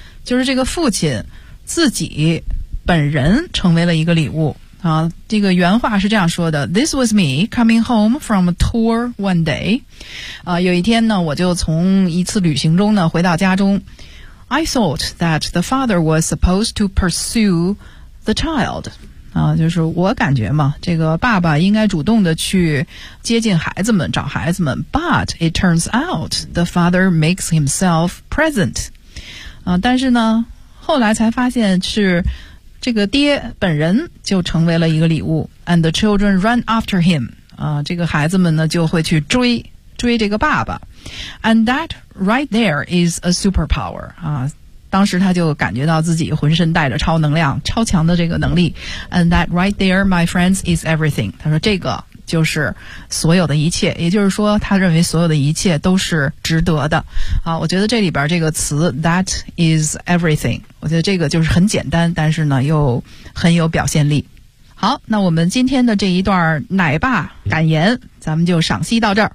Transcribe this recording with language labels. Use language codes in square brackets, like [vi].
[zh] 就是这个父亲自己本人成为了一个礼物。这个原话是这样说的 ： [en] This was me coming home from a tour one day。 [zh] 有一天呢，我就从一次旅行中呢回到家中。 [en] I thought that the father was supposed to pursue the child。 [zh] 就是我感觉嘛，这个爸爸应该主动的去接近孩子们，找孩子们。 [en] But it turns out the father makes himself present。 [zh] 但是呢，后来才发现是这个爹本人就成为了一个礼物 ， [en] and the children run after him。 [zh] 这个孩子们呢就会去追这个爸爸 ， [en] and that right there is a superpower。 [zh] 当时他就感觉到自己浑身带着超能量，超强的这个能力。 [en] And that right there, my friends, is everything. [zh] 他说这个就是所有的一切，也就是说他认为所有的一切都是值得的。好，我觉得这里边这个词 [en] that is everything， [zh] 我觉得这个就是很简单，但是呢又很有表现力。好，那我们今天的这一段奶爸感言，咱们就赏析到这儿。